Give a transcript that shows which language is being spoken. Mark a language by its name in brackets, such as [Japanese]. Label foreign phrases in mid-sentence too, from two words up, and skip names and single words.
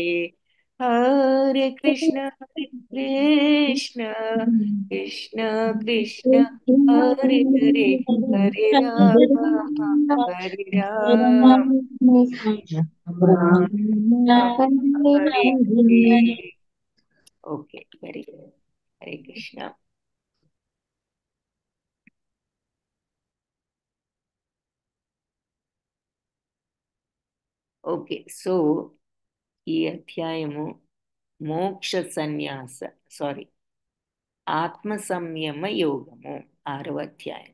[Sanskrit] హరే కృష్ణ కృష్ణ కృష్ణ కృష్ణ హరే హరే హరే రామ హరే రామ హరే హరే. [English] okay, very good. హరే కృష్ణ. okay, so [Telugu] ఈ అధ్యాయము మోక్ష సన్యాస ఆత్మ సంయమ యోగము 6వ అధ్యాయం.